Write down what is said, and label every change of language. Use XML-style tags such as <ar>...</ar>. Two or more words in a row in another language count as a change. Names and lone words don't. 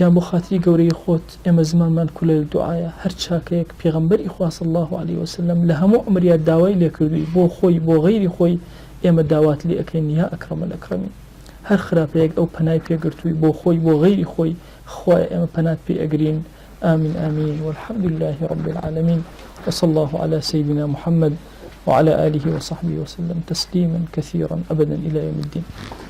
<ckb>بۆ خاتری گەورەی خۆت ئێمە زمانمان کولە لە دوعایە هەر چاکەیەک پێغەمبەری خوا</ckb> <ar>صلی الله عليه وسلم</ar> <ckb>لە هەموو عمریات داوای لێکردووی بۆ خۆی بۆ غەیری خۆی ئێمە داوات لێ ئەکەین</ckb> <ar>یا ئەکرەمە الئەکرەمین</ar> <ckb>هەر خراپەیەک ئەو پەنای پێگرتووی بۆ خۆی بۆ غەیری خۆی خوای ئێمە پەنات پێ ئەگرین</ckb> <ar>آمين آمين والحمد لله رب العالمين وصلى الله على سيدنا محمد وعلى آله وصحبه وسلم تسليما كثيرا أبدا إلى يوم الدين</ar>